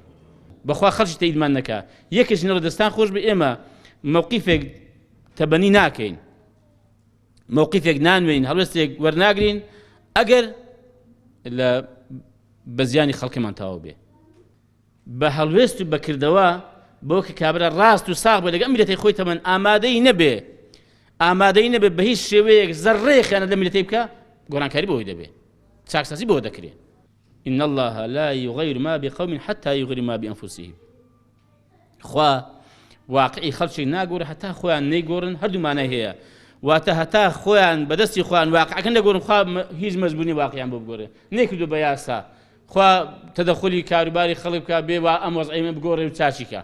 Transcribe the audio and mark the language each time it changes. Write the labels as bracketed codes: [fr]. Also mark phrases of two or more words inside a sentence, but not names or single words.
[ckb] بەخوا خەڵکی تەیدمان نەکا. یەکێک نەڕە دەستان خۆش بێ ئێمە موقیفێک تەبەنی ناکەین، موقیفێک نانوێین، هەڵوێستێک وەرناگرین ئەگەر لە بەزیانی خەڵکیمان تەواو بێ. بە هەڵوێست و بەکردەوە بۆ کە کابرا ڕاست و ساغ بێ لەگەڵ میلەتەی خۆی تەمەن ئامادەی نەبێ بە هیچ شێوەیەک زەڕێ خیانەت لە میلەتەی بکە، گۆڕانکاری بۆی دەبێ، چاکسازی بۆ دەکرێت. [ar] إن الله لا يغير ما بقوم حتى يغيروا ما بأنفسهم. [ckb] خوا واقعی خەڵکی ناگۆڕێ هەتا خۆیان نەیگۆڕن، هەردوو مانای هەیە. واتە هەتا خۆیان بەدەستی خۆیان واقعەکە نەگۆڕن، خوا هیچ مەزبوونی واقعیان بۆ بگۆڕێ. نەیکردو بە یاسا خوا تەدەخولی کاروباری خەڵک بکە بێ وا ئەم وەزعیمە بگۆڕێ و چاچیکە.